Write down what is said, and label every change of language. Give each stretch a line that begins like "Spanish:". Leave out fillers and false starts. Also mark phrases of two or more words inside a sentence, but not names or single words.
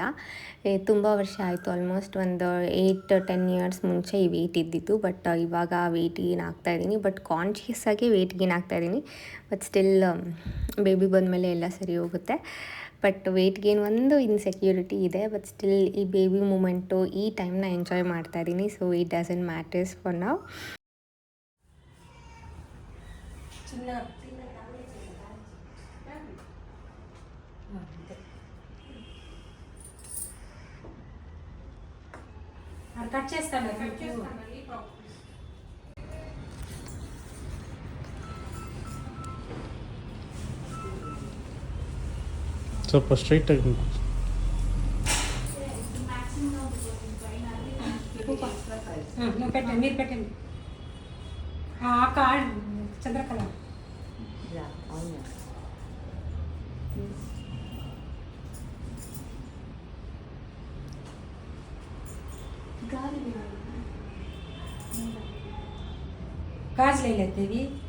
Kannada: ತುಂಬ ವರ್ಷ ಆಯಿತು, ಆಲ್ಮೋಸ್ಟ್ ಒಂದು 8-10 ಇಯರ್ಸ್ ಮುಂಚೆ ಈ ವೆಯ್ಟ್ ಇದ್ದಿತ್ತು. ಬಟ್ ಇವಾಗ
English: weight gain
Kannada: ಆಗ್ತಾಯಿದ್ದೀನಿ.
English: but conscious
Kannada: ಆಗಿ
English: weight gain
Kannada: ಆಗ್ತಾಯಿದ್ದೀನಿ.
English: but still baby
Kannada: ಬಂದಮೇಲೆ ಎಲ್ಲ ಸರಿ ಹೋಗುತ್ತೆ.
English: but weight gain
Kannada: ಒಂದು ಇನ್ಸೆಕ್ಯೂರಿಟಿ ಇದೆ.
English: but still
Kannada: ಈ
English: baby moment,
Kannada: ಈ ಟೈಮ್ನ ಎಂಜಾಯ್ ಮಾಡ್ತಾಯಿದ್ದೀನಿ.
English: so it doesn't matters for now.
Telugu: కట్ చేస్తాను.
Kannada: ಸ್ವಲ್ಪ ಸ್ಟ್ರೈಟ್ ಆಗಿ
Telugu: నువ్వు పెట్టండి, మీరు పెట్టండి. కార్డ్ చంద్రకళ గాజులు వేయలేదు ఇవి.